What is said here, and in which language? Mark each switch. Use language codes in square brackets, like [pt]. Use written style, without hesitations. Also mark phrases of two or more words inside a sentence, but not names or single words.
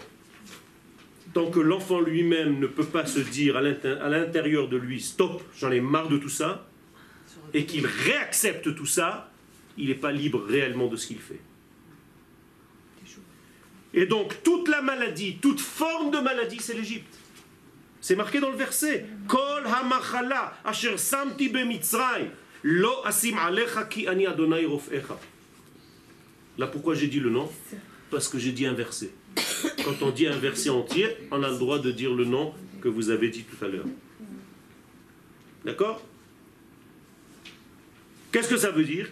[fr] Tant que l'enfant lui-même ne peut pas se dire à l'intérieur de lui, stop, j'en ai marre de tout ça, et qu'il réaccepte tout ça, il n'est pas libre réellement de ce qu'il fait. Et donc toute la maladie, toute forme de maladie, c'est l'Égypte. C'est marqué dans le verset. [he] כל המחלה אשר שמתי במצרים לא אשים עליך כי אני ה' רפאך. [fr] Là pourquoi j'ai dit le nom? Parce que j'ai dit un verset. Quand on dit un verset entier, on a le droit de dire le nom que vous avez dit tout à l'heure. D'accord? Qu'est-ce que ça veut dire?